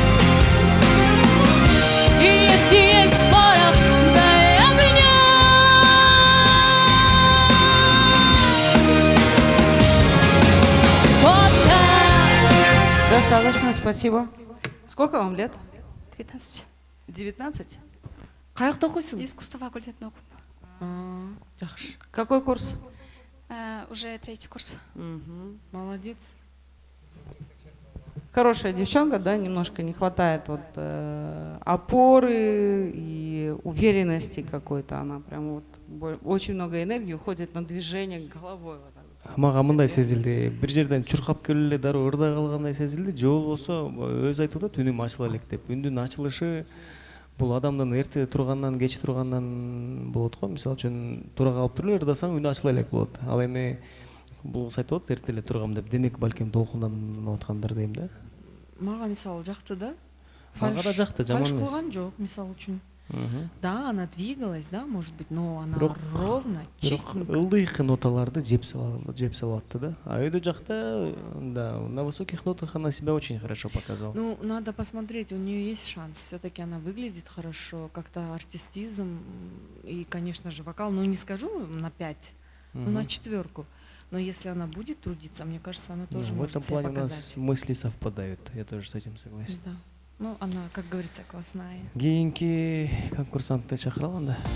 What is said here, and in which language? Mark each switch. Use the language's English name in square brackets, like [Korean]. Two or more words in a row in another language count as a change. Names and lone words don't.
[Russian] И если есть порох, дай огня. Вот так. Достаточно, спасибо. Сколько вам лет? 19. 19? [Kyrgyz] Каякта окуйсуң? Искусство факультетini окуп. Жакшы. [Russian] Какой курс? Уже 3-й курс. Молодец. Хорошая девчонка, да, немножко не хватает вот опоры и уверенности какой-то. Она прям вот очень много энергии уходит на движение головой. Вот так. [Kyrgyz] Мага мындай сезилди, бир жерден чуркап келип эле дароо ырдай калгандай сезилди, же болбосо өзү айтып атат үнүм ачыла элек деп. Үндүн ачылышы бул адамдын эрте тургандан кеч тургандан болот го. Мисалы үчүн тура калып туруп эле ырдасаң үнү ачыла элек болот. Ал эми бул кыз айтып атат эрте эле тургам деп. Демек балким толкунданып аткандыр дейм да. Мага мисалы жакты да. Мага да жакты, жаман Фальш эмес. кылган жок, мисалы үчүн. [Russian] Да, она двигалась, да, может быть, но она ровно, чистенько. [Kyrgyz] Ылдыйкы ноталарды жеп салатты да. А өйдө жакта, да, [Russian] на высоких нотах она себя очень хорошо показала. Ну, надо посмотреть, у нее есть шанс. Все-таки она выглядит хорошо, как-то артистизм и, конечно же, вокал. Ну, не скажу на 5, но на 4. Но если она будет трудиться, мне кажется, она тоже может себя показать. В этом плане у нас мысли совпадают. Я тоже с этим согласен. Да. Ну, она, как говорится, классная. [Kyrgyz] Кийинки конкурсантты чакыралы анда.